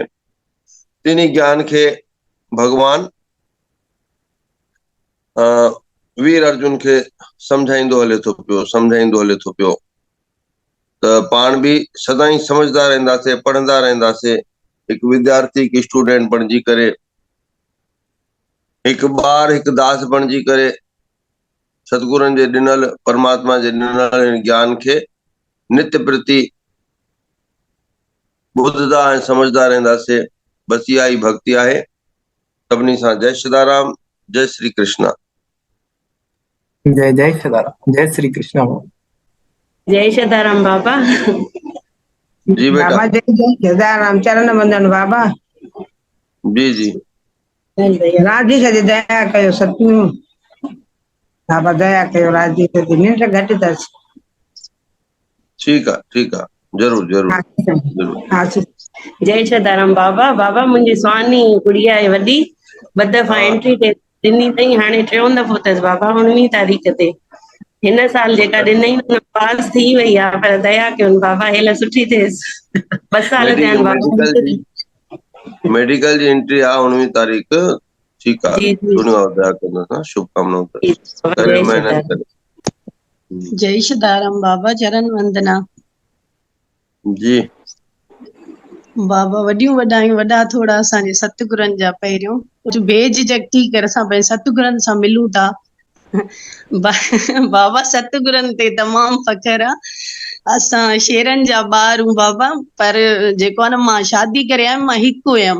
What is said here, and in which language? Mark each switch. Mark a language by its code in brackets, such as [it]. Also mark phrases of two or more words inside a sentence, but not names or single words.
[sd] तिनी ज्ञान खे भगवान वीर अर्जुन खे सम्झाईंदो हले थो पियो त पाण बि सदाई समझदा रहंदासीं, पढ़ंदा रहंदासीं। हिकु विद्यार्थी, हिकु स्टूडेंट बणिजी करे, हिकु ॿार, हिकु दास बणिजी करे सतगुरनि जे ॾिनल, परमात्मा जे ॾिनल ज्ञान खे नित्य प्रति ॿुधंदा ऐं समझदा रहंदासीं। बस इहा ई भक्ति आहे। सभिनी सां जय सदाराम, जय श्री कृष्ण। जय जय सदाराम, जय श्री कृष्ण। जय सदाराम बाबा। जी बेटा। बाबा जय जय सदाराम, चरण वंदन बाबा। जी जी। राधी खे दया कयो सतनू बाबा, दया कयो राधी खे, निंड घटि अथसि। ठीकु आहे, ज़रूरु ज़रूरु ज़रूरु। आशीष जय सदाराम बाबा। बाबा मुंहिंजी स्वानी गुड़िया आहे वॾी, ॿ दफ़ा हा एंट्री ॾिनी अथई, हाणे टियों दफ़ो अथसि बाबा 19 तारीख़ ते। हिन साल जेका ॾिनई पास थी वई आहे, पर दया कयो बाबा हेल सुठी थिएसि। 2 साल थिया आहिनि बाबा। मेडिकल जी एंट्री आहे 19 तारीख़। ठीकु आहे, जी जी दया कंदुसि। शुभकामनाऊं जी, बाबा करे जय महिनत सदाराम। करे। जय सदाराम बाबा, चरण वंदना। जी बाबा वॾियूं वॾायूं, वॾा थोड़ा असांजे सतगुरनि जा पहिरियों कुझु बेझिझक थी करे असां पंहिंजे सतगुरनि सां मिलूं था। बाबा सतगुरनि ते तमामु फ़ख्रु आहे। असां शेरनि जा ॿार हूं बाबा, पर जेको आहे न, मां शादी करे आयमि, मां हिकु हुयमि।